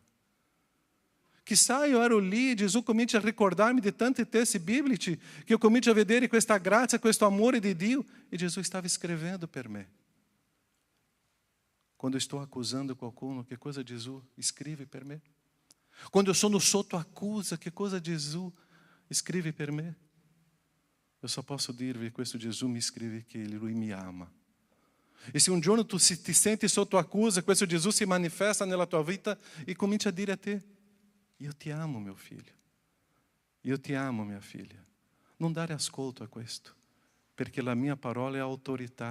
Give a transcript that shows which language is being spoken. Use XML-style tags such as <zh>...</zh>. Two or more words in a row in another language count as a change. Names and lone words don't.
<it>Chissà eu ero lì, Gesù comincia a ricordarmi di tanti testi biblici che io comincio a vedere questa grazia, questo amore di Dio e Gesù stava scrivendo per me. Quando estou accusando qualcuno, che cosa Gesù scrive per me? Quando eu sono sotto accusa, che cosa Gesù scrive per me?</it> <pt>Eu só posso</pt> <it>dirvi, questo Gesù mi scrive che Lui mi ama. E se un giorno tu ti senti sotto accusa, questo Gesù si manifesta nella tua vita e comincia a dire a te: io ti amo, mio figlio. Io ti amo, mia figlia. Non dare ascolto a questo, perché la mia parola è autorità.</it>